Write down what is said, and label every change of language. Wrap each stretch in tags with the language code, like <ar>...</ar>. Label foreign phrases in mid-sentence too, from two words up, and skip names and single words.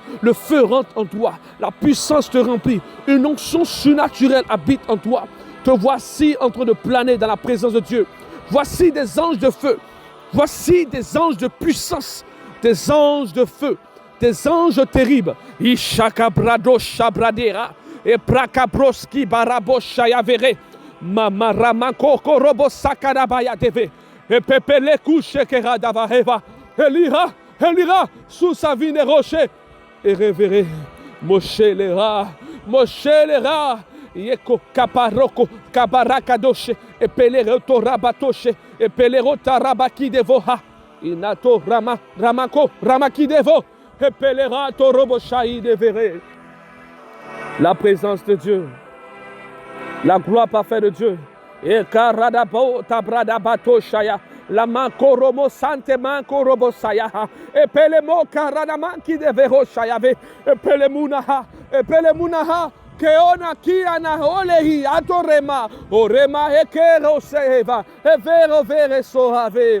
<fr>Le feu rentre en toi. La puissance te remplit. Une onction surnaturelle habite en toi. Te voici en train de planer dans la présence de Dieu. Voici des anges de feu. Voici des anges de puissance. Des anges de feu. Des anges terribles. Ishakabrado Shabradera. Et Prakabroski Barabo Shayavere. Mama Ramanko Korobo Sakarabaya Deve. Et Pepele Kushekera Davaheva. Elira sous sa vine rocher. Et révéré Moshe Lera. Yeko Kaparoko Kabarakadoshe. Et Peleroto Rabatoshe. Et Pelerota Rabaki Devoha. Inato Ramako Ramaki Devo. Et Pelerato Roboshaï Devere. La présence de Dieu. La gloire parfaite de Dieu. Et Karadabo Tabradabato Shaya. La Mankoromo Sante Mankorobosaya. Et Pelemo Karadamanki Devero Shayave. Et Pelemunaha. Keona Kiana Olehi Atorema. Orema Ekero Seheva. Et Vere Sohave.</fr>